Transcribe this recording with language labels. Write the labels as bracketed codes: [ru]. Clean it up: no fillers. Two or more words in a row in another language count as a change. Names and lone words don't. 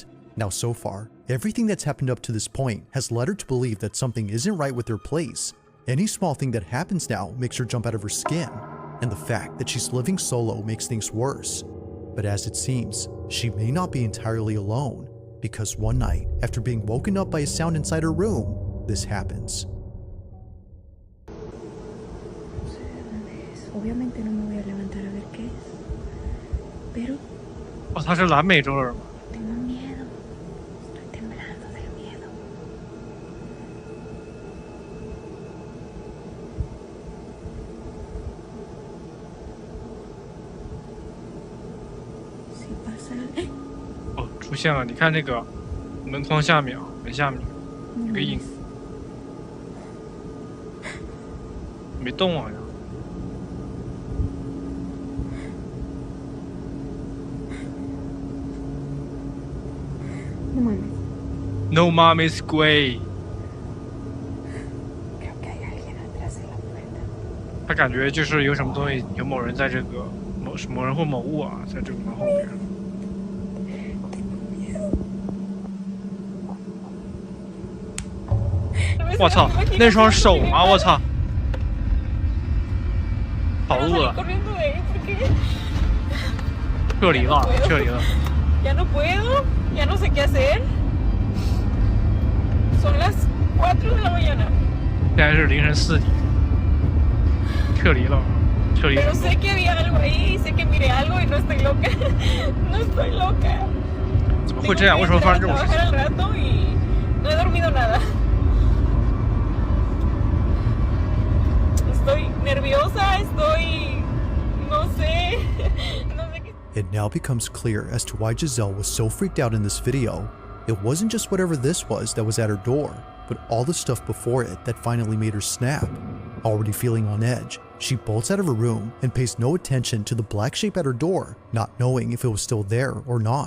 [en] Now, so far, everything that's happened up to this point has led her to believe that something isn't right with her place. Any small thing that happens now makes her jump out of her skin, and the fact that she's living solo makes things worse. But as it seems, she may not be entirely alone, because one night, after being woken up by a sound inside her room, this happens. [es] Obviamente no me voy a levantar a ver qué es, pero [zh] 哦，他是南美洲人吗？ [es] tengo miedo, estoy temblando del miedo. Si pasa, [zh] 哦，出现了！你看那个门框下面啊，门下面有个影，没动好像。 [es] no mames. No mames, güey。 Creo que hay alguien atrás de la puerta. [zh] 他感觉就是有什么东西，有某人在这个某人或某物啊，在这个门后边。我操，那双手吗？我操！跑路了，撤离了，撤离了。 [es] Ya no puedo, ya no sé qué hacer. Son las 4 de la mañana. [zh] 现在是凌晨4点，撤离了，撤离。 [es] Pero sé que había algo ahí, sé que miré algo y no estoy loca. No estoy loca. [zh] 怎么会这样？为什么发生这种事情？ [es] Trabajar al rato y no he dormido nada. Estoy Nerviosa estoy. No sé. No sé qué. [en] It now becomes clear as to why Giselle was so freaked out in this video. It wasn't just whatever this was that was at her door, but all the stuff before it that finally made her snap. Already feeling on edge, she bolts out of her room and pays no attention to the black shape at her door, not knowing if it was still there or not.